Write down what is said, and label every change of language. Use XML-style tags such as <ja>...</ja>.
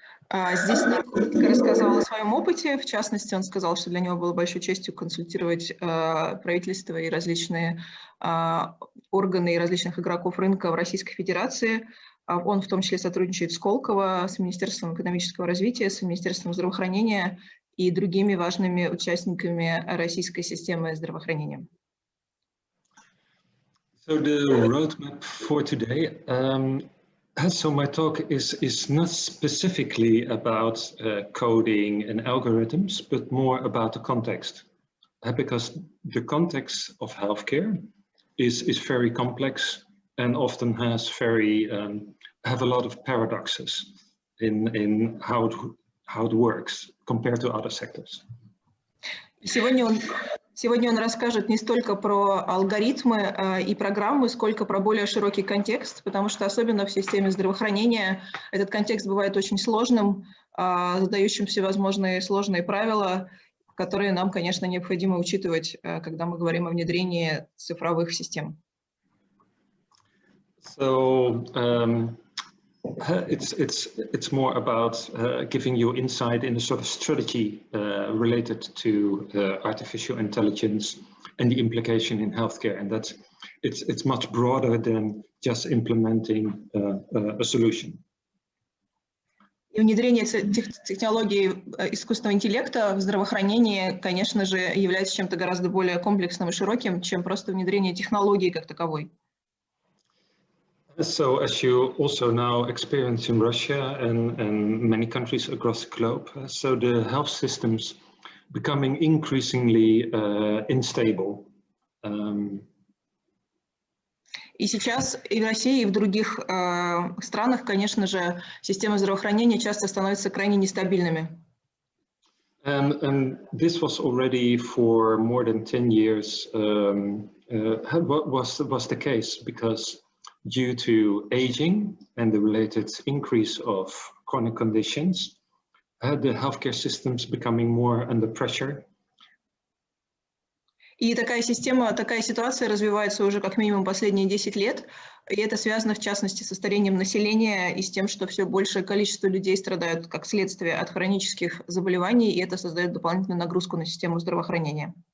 <ru>Здесь Ник рассказал о своем опыте. В частности, он сказал, что для него было большой честью консультировать правительство и различные органы и различных игроков рынка в Российской Федерации. Он в том числе сотрудничает с Сколково, с Министерством экономического развития, с Министерством здравоохранения и другими важными участниками российской системы здравоохранения.</ru> <en>So the roadmap for today. So my talk is not specifically about coding and algorithms, but more about the context, because the context of healthcare is very complex and often has have a lot of paradoxes in how it works compared to other sectors.</en> <ru>Сегодня он расскажет не столько про алгоритмы и программы, сколько про более широкий контекст, потому что особенно в системе здравоохранения этот контекст бывает очень сложным, задающим всевозможные сложные правила, которые нам, конечно, необходимо учитывать, когда мы говорим о внедрении цифровых систем.</ru> <en>So, it's more about giving you insight in the sort of strategy related to artificial intelligence and the implication in healthcare, and that it's much broader than just implementing a solution.</en> <ru>И внедрение технологий искусственного интеллекта в здравоохранении, конечно же, является чем-то гораздо более комплексным и широким, чем просто внедрение технологий как таковой.</ru> <en>So, as you also now experience in Russia and many countries across the globe, so the health systems becoming increasingly unstable.</en> <ru>И сейчас и в России, и в других странах, конечно же, системы здравоохранения часто становятся крайне нестабильными.</ru> <en>And this was already for more than 10 years was the case, because due to aging and the related increase of chronic conditions, the healthcare systems becoming more under pressure.</en> <ru>И такая ситуация развивается уже как минимум последние 10 лет, и это связано в частности со старением населения и с тем, что все большее количество людей страдают как следствие от хронических заболеваний, и это создает дополнительную нагрузку на систему здравоохранения.</ru>